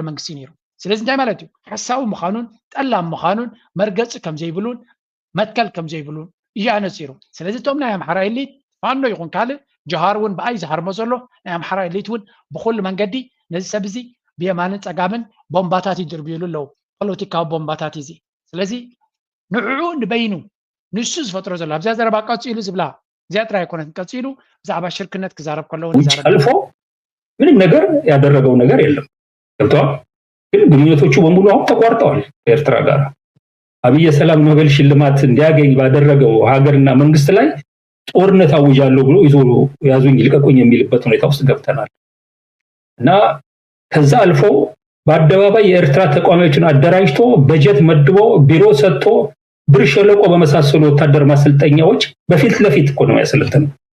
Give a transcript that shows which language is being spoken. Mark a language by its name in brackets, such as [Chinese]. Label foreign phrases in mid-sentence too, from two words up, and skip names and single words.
[Tigrinya] መንግስቲ ነይሩ ስለዚ እንታይ ማለት እዩ ሓሳቡ ምዃኑን ጠላም ምዃኑን መርገፂ ከም ዘይብሉን መትከል ከም ዘይብሉን እዩ ኣነፂሩ ስለዚ እቶም ናይ ኣምሓራ ኤሊት ፋኖ ይኹን ካልእ ጀሃር እውን ብኣይ ዝሃርሞ ዘሎ ናይ ኣምሓራ ኤሊት እውን ብኩሉ መንገዲ ነዚ ሰብ እዚ ብየማንን ፀጋምን ቦምባታት ይድርብዩሉ ኣለዉ ፖለቲካዊ ቦምባታት እዚ ስለዚ ንዕኡ ንበይኑ ንሱ ዝፈጥሮ ዘሎ ኣብዛ ዘረባ ቀፂሉ ዝብላ እዚኣ ጥራይ ኣይኮነት ቀፂሉ ብዛዕባ ሽርክነት ክዛረብ ከለዎ [Amharic] ውጭ አልፎ ምንም ነገር ያደረገው ነገር የለም ገብተዋል ግን ግንኙነቶቹ በሙሉ አሁን ተቋርጠዋል ከኤርትራ ጋር አብይ የሰላም ኖቤል ሽልማት እንዲያገኝ ባደረገው ሀገርና መንግስት ላይ ጦርነት አውጃለሁ ብሎ ይዞ ያዙኝ ይልቀቁኝ የሚልበት ሁኔታ ውስጥ ገብተናል እና ከዛ አልፎ በአደባባይ የኤርትራ ተቋማዎችን አደራጅቶ በጀት መድቦ ቢሮ ሰጥቶ ብር ሸለቆ በመሳሰሉ ወታደር ማሰልጠኛዎች በፊት ለፊት እኮ ነው ያሰለጠነው